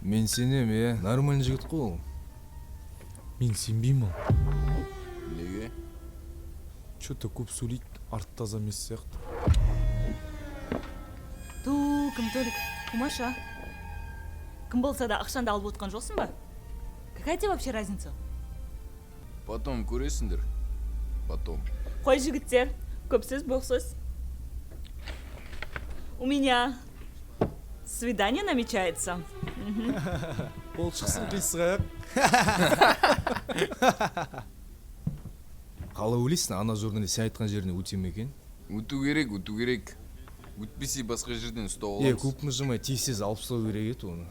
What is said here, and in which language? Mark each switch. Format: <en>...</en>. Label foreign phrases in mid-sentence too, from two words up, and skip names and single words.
<kk>Мен сенем, нормальный жігіт қой ол. Мен сенбеймін ол. Неге? Че-то көп сөйлейді, арты таза емес сияқты. Кім Толик, Кумаша? Кім болса да ақшанды алып отқан жоқсың ба?</kk> <ru>Какая тебе вообще разница?</ru> <kk>Потом көресіңдер. Потом. Қой жігіттер, көп сөз боқ сөз.</kk> <ru>У меня свидание намечается.</ru> <kk>Ол шықсын қисық. Қалай ойлайсың, ана журналист сен айтқан жеріне өте ме екен? Өту керек. Өтпесе басқа жерден ұстау аламыз. Көп мұжымай тез алып ұстау керек еді оны.</kk>